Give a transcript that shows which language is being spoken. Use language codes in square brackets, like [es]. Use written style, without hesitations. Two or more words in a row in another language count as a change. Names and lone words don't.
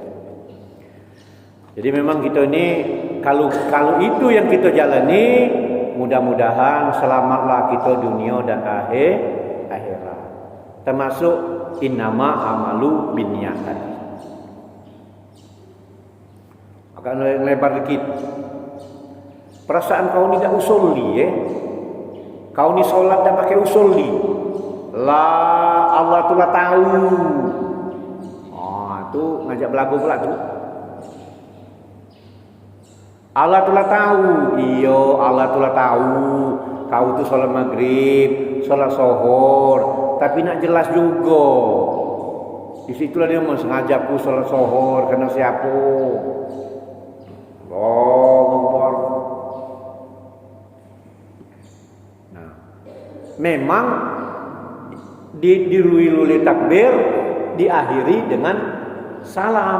[id] Jadi memang kita ini kalau itu yang kita jalani, mudah-mudahan selamatlah kita dunia dan akhirat. Termasuk [ar] innama amalu binniyat [id] tadi. Akan lebar dikit. Perasaan kau ni tak usulli Kau ni solat tak pakai usulli. [min] Lah Allah tu lah tahu. [id] Tu ngajak belagu pula tu. [min] Allah tu lah tahu. Iyo Allah tu lah tahu. [id] Kau tu solat maghrib, solat zuhur, tapi nak jelas juga. Di situlah dia sengaja aku solat zuhur karena siapa? Akbar. Nah, memang dirui takbir diakhiri dengan salam.